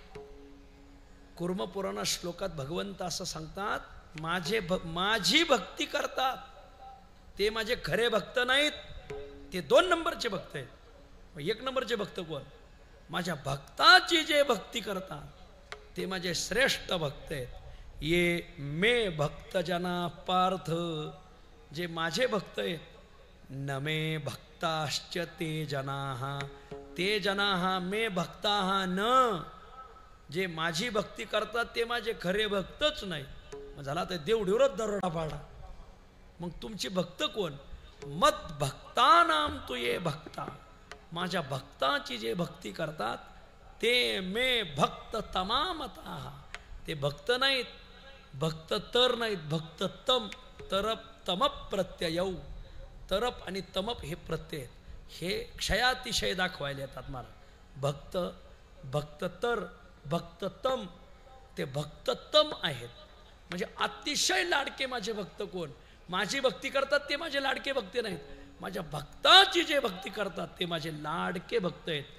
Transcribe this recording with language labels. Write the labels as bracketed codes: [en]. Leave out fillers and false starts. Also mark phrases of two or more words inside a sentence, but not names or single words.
[mr] कुर्म पुराणात श्लोकात भगवंत असं सांगतात, माझी भक्ती करतात ते माझे खरे भक्त नाहीत, ते 2 नंबरचे भक्त आहेत. 1 नंबरचे भक्त कोण? माझ्या भक्ताची जे भक्ती करतात ते माझे श्रेष्ठ भक्त आहेत. [sa] ये मे भक्त जना पार्थ. [mr] जे माझे भक्त आहेत, [sa] न मे भक्ताश्च ते जनाः. ते जनाः मे भक्ताः न. [mr] जे माझी भक्ती करतात ते माझे खरे भक्तच नाही. मग झाला तर देवढीवरच दरोडा पाडा. मग तुमची भक्त कोण? [sa] मत भक्तानाम तू ये भक्ता. [mr] माझ्या भक्ताची जे भक्ती करतात ते [sa] मे भक्त तमामतः. [mr] ते भक्त नाहीत, भक्त तर नाहीत, भक्त तम. [sa] तरप तमप प्रत्ययौ. [mr] तरप आणि तमप हे प्रत्यय हे क्षयातिशय दाखवायला येतात मला. भक्त, भक्ततर, भक्ततम, ते भक्ततम आहेत. म्हणजे अतिशय लाडके माझे भक्त कोण? माझी भक्ती करतात ते माझे लाडके भक्त नाहीत. माझ्या भक्ताची जे भक्ती करतात ते माझे लाडके भक्त आहेत.